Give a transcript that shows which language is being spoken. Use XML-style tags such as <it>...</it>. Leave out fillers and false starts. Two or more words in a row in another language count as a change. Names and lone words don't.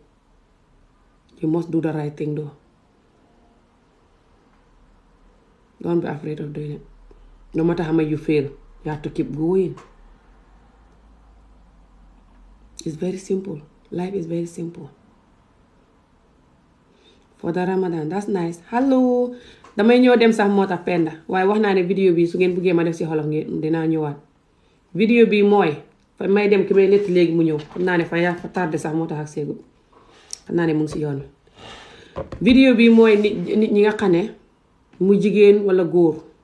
<en>You must do the right thing though. Don't be afraid of doing it. No matter how much you fail, you have to keep going. It's very simple. Life is very simple. For the Ramadan, that's nice. Hello.</en> <wo>Damay ñëw dem sax moo tax Penda waaye wax naa ne vidéo bi su ngeen buggee ma def si xolof ngeen dinaa ñëwaat. Vidéo bi mooy fa may dem ki may netti léegi mu ñëw xam naa ne fa tardé sax moo tax ak seegu xam naa ne mu ngi si yoon wi. Vidéo bi mooy nit ñi nga xam ne mu jigéen wala góor.</wo>